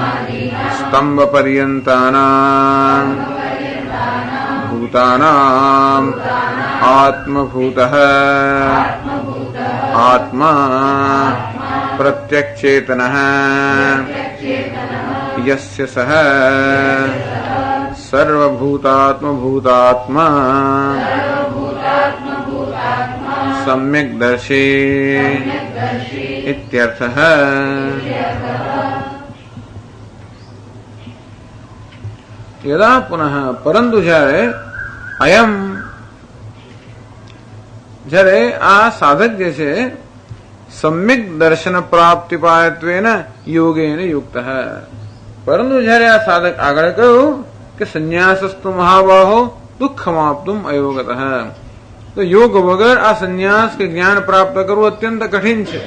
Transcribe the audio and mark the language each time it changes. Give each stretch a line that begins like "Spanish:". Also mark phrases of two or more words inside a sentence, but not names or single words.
Sanskrit: स्तंभपर्यन्तानां भूतानां आत्मभूतः आत्मा प्रत्यक्षेतनः यस्य सह सर्वभूतात्म भूतात्मा सम्यक् दर्शी इत्यर्थः. यदा पुनः परंतु
Gujarati: જ્યારે અયમ જ્યારે આ સાધક જે છે
Sanskrit: सम्यक दर्शन प्राप्तिपायत्वेन योगेन युक्तः,
Gujarati: પરંતુ જયારે આ સાધક આગળ કહ્યું કે
Sanskrit: संन्यासस्तु महाबाहो दुःखमाप्तुम अयोगतः,
Gujarati: તો યોગ વગર આ સંન્યાસ કે જ્ઞાન પ્રાપ્ત કરવું અત્યંત કઠિન છે.